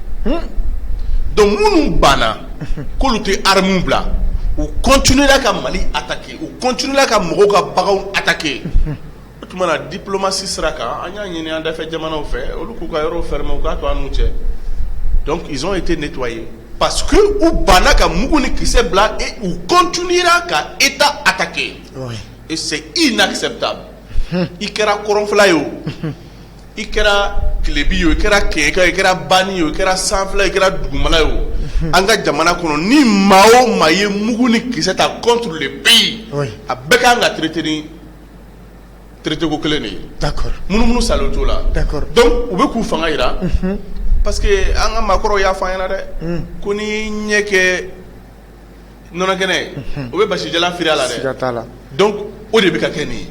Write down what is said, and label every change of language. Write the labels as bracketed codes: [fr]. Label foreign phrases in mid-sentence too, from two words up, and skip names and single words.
[bm] donc minnu banna k'olu tɛ armes bila u continuera ka Mali attaquer u continuera ka mɔgɔw ka baganw attaquer o tuma na diplomatie sira kan an y'a ɲini an dafɛ jamanaw fɛ olu k'u ka yɔrɔw fermer u k'a to an n'u cɛ [fr] donc ils ont été nettoyés parce que [bm] u banna ka mugu ni kisɛ bila et u continuera ka État attaquer [fr] et c'est inacceptable [bm] i kɛra kɔrɔnfɛla ye o i kɛra tilebi ye o i kɛra kɛɲɛka i kɛra bani ye o i kɛra sanfɛla i kɛra dugumala ye o an ka jamana kɔnɔ ni maa o maa ye mugu ni kisɛ ta [fr] contre le pays [bm] a bɛɛ kan ka traiter ni traité ko kelen de ye d'accord munumunu salo t'o la [fr] d'accord donc [bm] u bɛ k'u fanga yira [fr] parce que [bm] an ka maakɔrɔw y'a fɔ an ɲɛna dɛ ko ni ɲɛ kɛ nɔnɔ kɛnɛ ye o bɛ basi jalan firi a la dɛ siga t'a la donc o de bɛ ka kɛ nin ye